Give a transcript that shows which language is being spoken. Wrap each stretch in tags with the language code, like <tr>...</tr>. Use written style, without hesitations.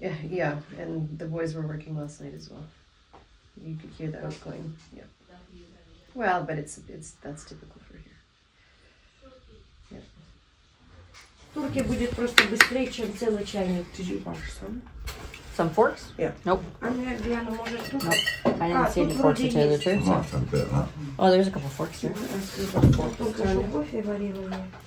<en>Yeah, and the boys were working last night as well. You could hear the outgoing. Yeah. Well, but that's typical for here. Yeah.</en> <ru>Турки будет просто быстрее, чем целый чайник.</ru> <en>Did you wash some? Some forks? Yeah. Nope.</en> <ru>А Диана, может, тут?</ru> <en>Nope. I didn't see any forks to tell you the truth. So. Oh, there's a couple forks here.</en> <ru>Только что кофе варила я.</ru>